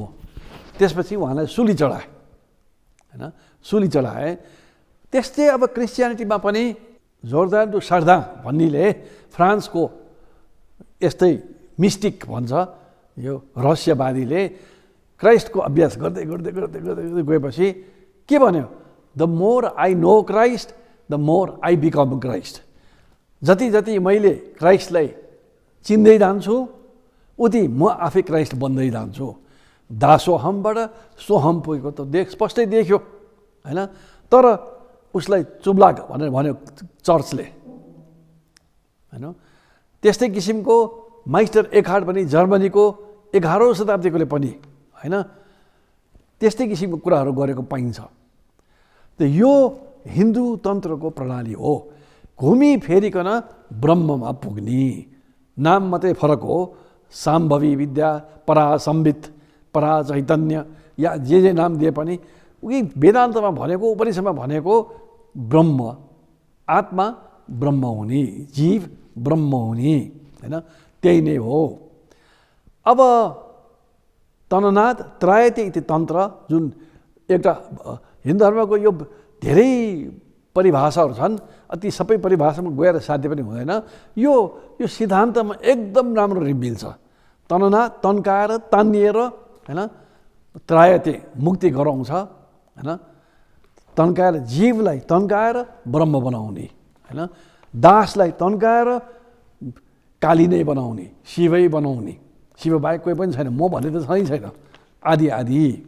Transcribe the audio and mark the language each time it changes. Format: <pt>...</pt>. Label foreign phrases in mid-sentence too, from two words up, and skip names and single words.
<ne>त्यसपछि उहाँलाई सुली चढाए होइन, सुली चढाए। त्यस्तै अब क्रिस्चियनिटीमा पनि जोर्दान डु सार्दा भन्नेले फ्रान्सको यस्तै मिस्टिक भन्छ, यो रहस्यवादीले क्राइस्टको अभ्यास गर्दै गर्दै गर्दै गर्दै गर्दै गएपछि के भन्यो,</ne> <en>The more I know Christ the more I become Christ.</en> <ne>जति जति मैले क्राइस्टलाई चिन्दै जान्छु उति म आफै क्राइस्ट बन्दै जान्छु। दासोहमबाट सोहम पुगेको त स्पष्टै देख्यो होइन। तर उसलाई चुब्लाक भनेर भन्यो चर्चले होइन। त्यस्तै किसिमको माइस्टर एकहार्ड पनि जर्मनीको 11औं शताब्दीकोले पनि होइन त्यस्तै किसिमको कुराहरू गरेको पाइन्छ। त यो हिन्दू तन्त्रको प्रणाली हो, घुमी फेरिकन ब्रह्ममा पुग्ने। नाम मात्रै फरक हो, साम्भवी विद्या, परासम्बित, परा चैतन्य या जे नाम दिए पनि उही वेदान्तमा भनेको, उपनिषदमा भनेको ब्रह्म, आत्मा ब्रह्म हुने, जीव ब्रह्म हुने होइन, त्यही नै हो। अब</ne> <sa>तननाद त्रायते इति तन्त्र</sa> <ne>जुन एउटा हिन्दू धर्मको यो धेरै परिभाषाहरू छन्, अति सबै परिभाषामा गएर साध्य पनि हुँदैन। यो सिद्धान्तमा एकदम राम्रो मिल्छ। तननाद तन्काएर तानिएर होइन, त्रायते मुक्ति गराउँछ होइन, तन्काएर जीवलाई तन्काएर ब्रह्म बनाउने होइन, दासलाई तन्काएर काली नै बनाउने, शिवै बनाउने, शिव बाहेक कोही पनि छैन, म भन्ने त छैन आदि आदि।</ne>